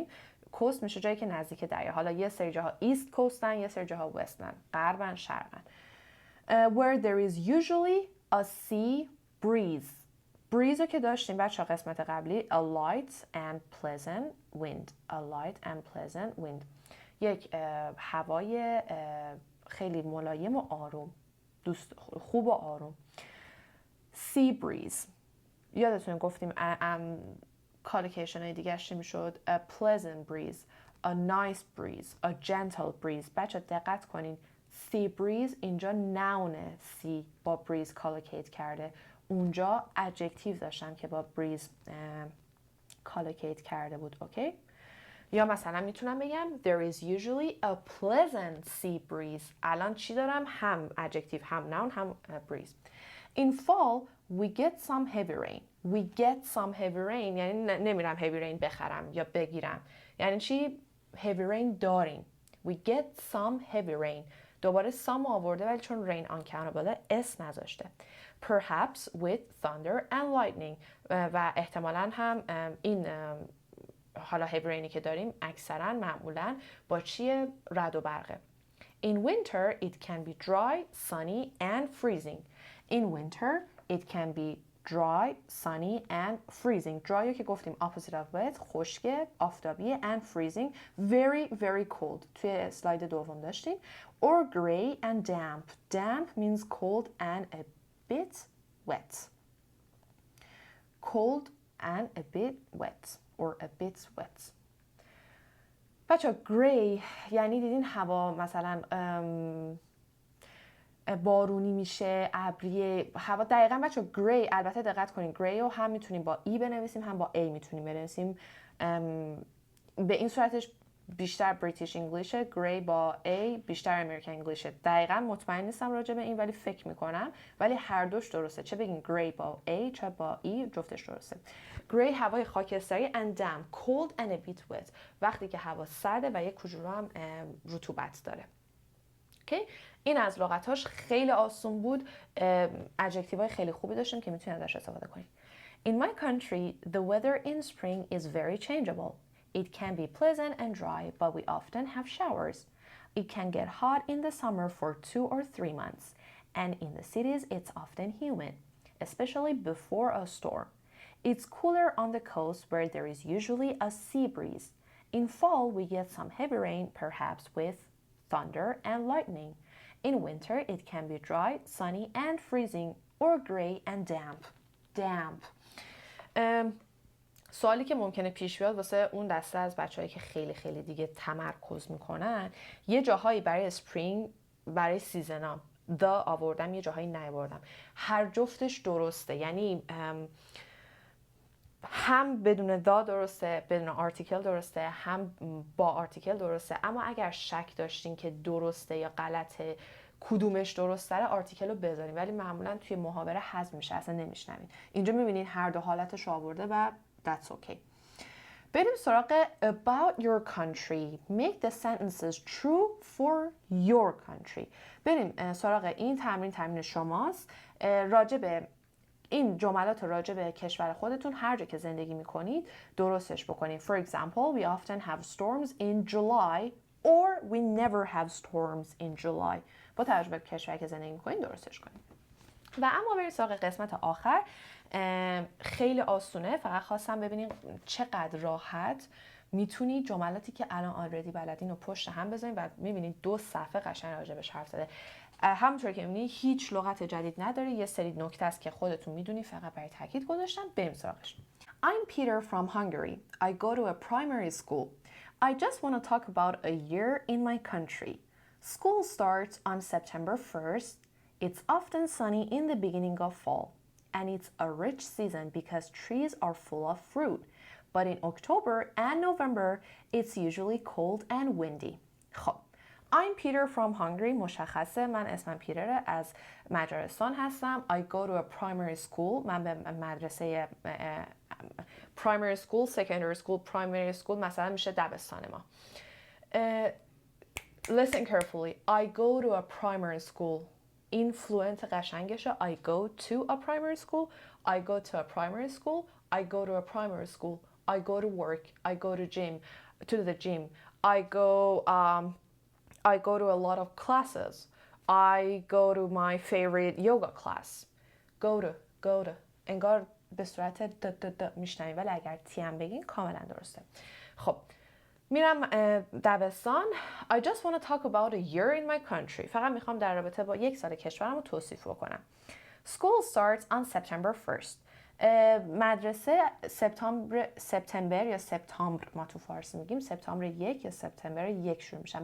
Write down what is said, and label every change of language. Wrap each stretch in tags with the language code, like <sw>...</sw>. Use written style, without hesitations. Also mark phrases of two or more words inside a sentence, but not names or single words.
<fa>کوست میشه جایی که نزدیک دریا. حالا یه سری جاها ایست کوستن، یه سری جاها وستن، غربن، شرقن.</fa> <en>Where there is usually a sea breeze.</en> <fa>breeze رو که داشتیم بچه قسمت قبلی.</fa> <en>A light and pleasant wind. A light and pleasant wind.</en> <fa>یک هوای خیلی ملایم و آروم، خوب و آروم.</fa> <en>sea breeze.</en> <fa>یادتونه گفتیم کالوکیشن های دیگه چی میشد؟</fa> <en>A pleasant breeze, a nice breeze, a gentle breeze.</en> <fa>بچه دقت کنین</fa> <en>sea breeze</en> <fa>اینجا نونه sea با breeze کالوکیت کرده. اونجا adjective داشتم که با breeze کالوکیت کرده بود. اوکی؟ یا مثلا میتونم بگم</fa> <en>there is usually a pleasant sea breeze.</en> <fa>الان چی دارم؟ هم adjective، هم noun، هم breeze.</fa> <en>In fall we get some heavy rain. We get some heavy rain</en> <fa>یعنی نمیرم</fa> <en>heavy rain</en> <fa>بخرم یا بگیرم. یعنی چی؟</fa> <en>heavy rain داریم. We get some heavy rain.</en> <fa>دوباره some آورده ولی چون</fa> <en>rain uncountable</en> <fa>اس نذاشته.</fa> <en>Perhaps with thunder and lightning.</en> <fa>و احتمالاً هم این حالا</fa> <en>heavy rainی</en> <fa>که داریم اکثرا معمولا با چیه؟ رعد و برقه.</fa> <en>In winter it can be dry, sunny and freezing. In winter it can be dry, sunny and freezing. dry</en> <fa>که گفتیم</fa> <en>opposite of wet،</en> <fa>خشکه، آفتابیه</fa> <en>and freezing very very cold.</en> <fa>توی اسلاید دوم داشتیم.</fa> <en>Or gray and damp. damp means cold and a bit wet. cold and a bit wet or a bit wet.</en> <fa>بچه gray یعنی دیدین هوا مثلا بارونی میشه، ابریه، هوا دقیقاً بچه gray. البته دقت کنین gray رو هم میتونیم با ای بنویسیم هم با ای میتونیم بنویسیم. به این صورتش بیشتر</fa> <en>British English,</en> <fa>گری با ای بیشتر</fa> <en>American English.</en> <fa>دقیقاً مطمئن نیستم راجع به این ولی فکر میکنم، ولی هر دوش درسته. چه بگین گری با ای چه با ای، جفتش درسته.</fa> <en>گری</en> <fa>هوای خاکستری</fa> <en>and damp, cold and a bit wet.</en> <fa>وقتی که هوا سرده و یک کوچولو هم رطوبت داره. اوکی؟ این از لغتاش خیلی آسون بود. ادجکتیوهای خیلی خوبی داشتیم که میتونید ازش استفاده کنید.</fa> <en>In my country, the weather in spring is very changeable. It can be pleasant and dry, but we often have showers. It can get hot in the summer for 2 or 3 months, and in the cities it's often humid, especially before a storm. It's cooler on the coast where there is usually a sea breeze. In fall, we get some heavy rain, perhaps with thunder and lightning. In winter, it can be dry, sunny and freezing, or gray and damp. Damp.</en> <fa>سوالی که ممکنه پیش بیاد واسه اون دسته از بچه‌هایی که خیلی خیلی دیگه تمرکز میکنن، یه جاهایی برای اسپرینگ، برای سیزنام دا آوردم، یه جاهایی نیاوردم. هر جفتش درسته، یعنی هم بدون دا درسته، بدون آرتیکل درسته، هم با آرتیکل درسته. اما اگر شک داشتین که درسته یا غلطه، کدومش درست داره، آرتیکل رو بذارین، ولی معمولا توی محاوره حذف میشه، اصلا نمیشنوین. اینجا میبینین هر دو حالتش رو آورده و</fa> <en>that's okay.</en> <fa>بریم سراغ</fa> <en>about your country. Make the sentences true for your country.</en> <fa>بریم سراغ این تمرین شماست. راجب این جملات راجع به کشور خودتون هر جا که زندگی میکنید درستش بکنید.</fa> <en>For example, we often have storms in July or we never have storms in July.</en> <fa>با توجه به کشوری که زندگی میکنید درستش کنید. و اما بریم سراغ قسمت آخر. خیلی آسونه، فقط خواستم ببینید چقدر راحت میتونید جملاتی که الان آلردی بلدین رو پشت هم بذارید و میبینید 2 صفحه قشنگ راجبش حرف زده. همونطور که میبینید هیچ لغت جدید نداره، یه سری نکته است که خودتون میدونید، فقط برای تاکید گذاشتم. بریم سراغش.</fa> <en>I'm Peter from Hungary. I go to a primary school. I just want to talk about a year in my country. School starts on September 1st. It's often sunny in the beginning of fall, and it's a rich season because trees are full of fruit. But in October and November, it's usually cold and windy. خب I'm Peter from Hungary.</en> <fa>مشخصه من اسمم پیتره، از مجارستان هستم.</fa> <en>I go to a primary school.</en> <fa>من به مدرسه</fa> <en>primary school, secondary school, primary school</en> <fa>مثلا میشه دبستان ما.</fa> <en>Listen carefully. I go to a primary school.</en> <fa>این فلوئنت قشنگشه.</fa> <en>I go to a primary school. I go to a primary school. I go to a primary school. I go to work. I go to the gym. I go to a lot of classes. I go to my favorite yoga class. Go to.</en> <fa>انگار به صورت د میشنویم، ولی اگر تی هم بگین کاملا درسته. خب میرم دبستان.</fa> <en>I just want to talk about a year in my country.</en> <fa>فقط میخوام در رابطه با یک سال کشورم رو توصیف بکنم.</fa> <en>School starts on September 1st.</en> <fa>مدرسه سپتامبر یا سپتامبر ما تو فارسی میگیم، سپتامبر 1 یا سپتامبر 1 شروع میشن.</fa>